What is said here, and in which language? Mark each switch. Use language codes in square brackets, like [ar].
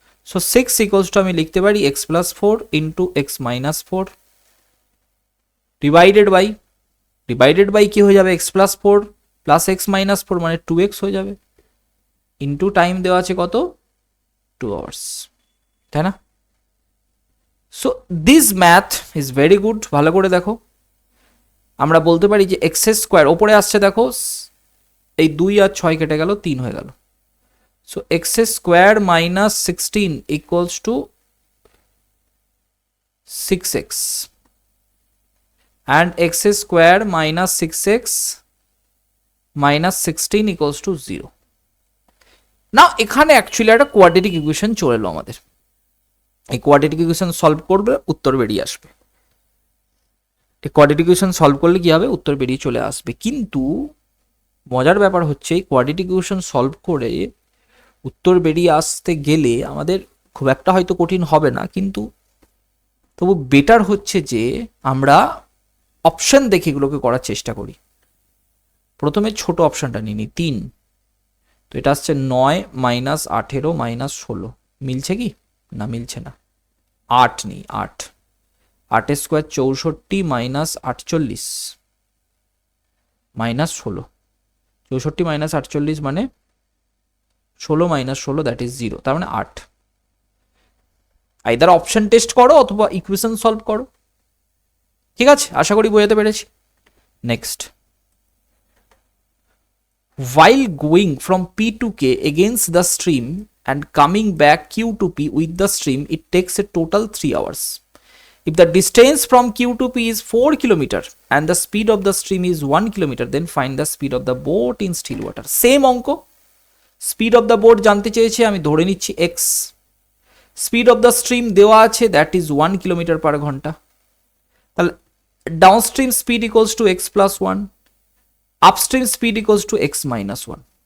[bn] So 6 equals to আমি লিখতে পারি x plus 4 into x minus 4 divided by কি হয়ে যাবে x plus 4 plus x minus 4 মানে 2x হয়ে যাবে, ইন্টু টাইম দেওয়া আছে কত 2 আওয়ার্স, তাই না? [en] So this math is very good. [bn] ভালো করে দেখো, আমরা বলতে পারি যে এক্স স্কোয়ার ওপরে আসছে, দেখো এই 2 আর 6 কেটে গেল, 3 হয়ে গেল। [en] So x square minus 16 equals to 6x and x square minus 6x minus 16 equals to 0. [bn] নাও এখানে অ্যাকচুয়ালি একটা কোয়াড্রেটিক ইকুয়েশন চলে এলো আমাদের। এই কোয়াড্রেটিক ইকুয়েশন সলভ করবে, উত্তর বেরিয়ে আসবে। এই কোয়াড্রেটিক ইকুয়েশন সলভ করলে কি হবে, উত্তর বেরিয়ে চলে আসবে। কিন্তু মজার ব্যাপার হচ্ছে এই কোয়াড্রেটিক ইকুয়েশন সলভ করে উত্তর বেরিয়ে আসতে গেলে আমাদের খুব একটা হয়তো কঠিন হবে না, কিন্তু তবু বেটার হচ্ছে যে আমরা অপশন দেখে এগুলোকে করার চেষ্টা করি। প্রথমে ছোট অপশনটা নিয়ে নিই 3, তো এটা আসছে 9 মাইনাস 18 মাইনাস 16, মিলছে কি না? মিলছে না। 8 নিই, 8 স্কোয়ার 64 মাইনাস 48 মাইনাস 16, 64 মাইনাস 48 মানে 16 মাইনাস 16 দ্যাট ইজ 0, তার মানে 8। আইদার অপশন টেস্ট করো অথবা ইকুয়েশন সলভ করো। ঠিক আছে, আশা করি বোঝাতে পেরেছি। [en] Next, while going from P to K against the stream and coming back Q to P with the stream, it takes a total 3 hours. If the distance from Q to P is 4 kilometer and the speed of the stream is 1 kilometer, then find the speed of the boat in still water. [bn] Same অঙ্ক, speed of the boat জানতে চেয়েছে, আমি ধরে নিচ্ছি x, speed of the stream দেওয়া আছে that is 1 kilometre পার ঘন্টা, তাহলে downstream speed equals to x plus 1, [en] upstream speed equals to x minus 1.